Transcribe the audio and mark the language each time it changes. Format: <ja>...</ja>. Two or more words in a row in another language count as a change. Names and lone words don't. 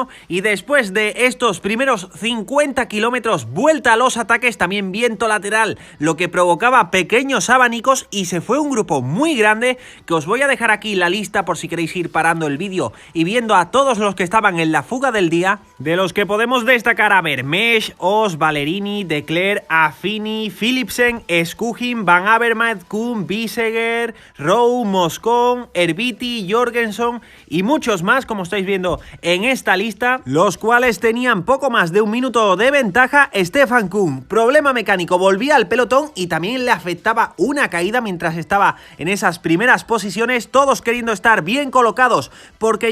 <es>Y después de estos primeros 50 kilómetros, vuelta a los ataques, también viento lateral, lo que provocaba pequeños abanicos y se fue un grupo muy grande, que os voy a dejar aquí la lista por si queréis ir parando el vídeo y viendo a todos los que estaban en la fuga del día, de los que podemos destacar a Vermeersch, Os, Ballerini, De Clercq, Affini, Philipsen, Skujin, Van Avermaet, Kuhn, Biseguer, Rowe, Moscon, Herbiti, Jorgenson y muchos más, como estáis viendo en esta lista, los cuales tenían poco más de un minuto de ventaja. Stefan Kuhn, problema mecánico, volvía al pelotón y también le afectaba una caída mientras estaba en esas primeras posiciones, todos queriendo estar bien colocados porque</es>